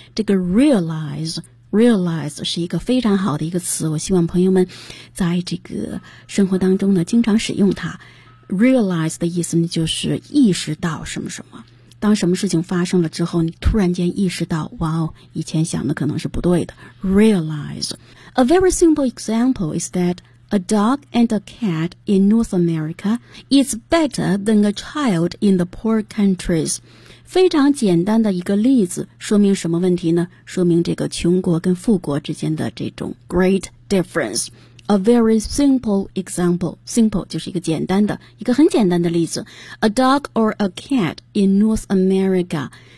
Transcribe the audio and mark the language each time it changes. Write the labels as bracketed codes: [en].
[zh] 这个 realize 是一个非常好的一个词，我希望朋友们在这个生活当中呢经常使用它。 realize 的意思呢就是意识到什么什么，当什么事情发生了之后你突然间意识到，哇哦，以前想的可能是不对的。 [en] realize A very simple example is that a dog and a cat in North America is better than a child in the poor countries. [zh] 非常简单的一个例子，说明什么问题呢？说明这个穷国跟富国之间的这种 [en] great difference. A very simple example. [zh] Simple 就是一个简单的，一个很简单的例子。 [en] A dog or a cat in North America.